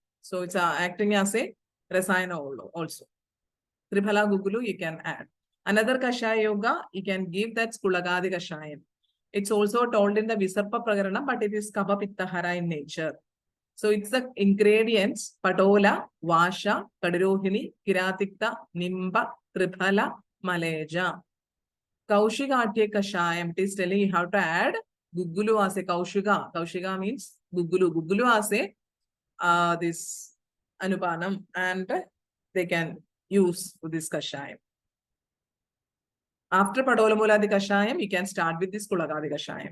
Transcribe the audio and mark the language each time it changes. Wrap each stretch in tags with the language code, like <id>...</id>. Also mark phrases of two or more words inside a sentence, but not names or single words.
<en>So it's acting as a rasayana also. Triphala Gugulu you can add. Another Kashaya Yoga, you can give that Skulagadi Kashayam. It's also told in the Visarpa Prakarana, but it is Kapha Pitta Hara in nature. So it's the ingredients, Patola, Vasha, Kadirohini, Kiratikta, Nimba, Triphala, Maleja. Kaushika Kashayam, it is telling you how to add Gugulu as a Kaushika. Kaushika means Gugulu. Gugulu as a this Anupanam, and they can use this Kashayam. After Padolamuladhi Kashayam, you can start with this Kulagadi Kashayam.</en>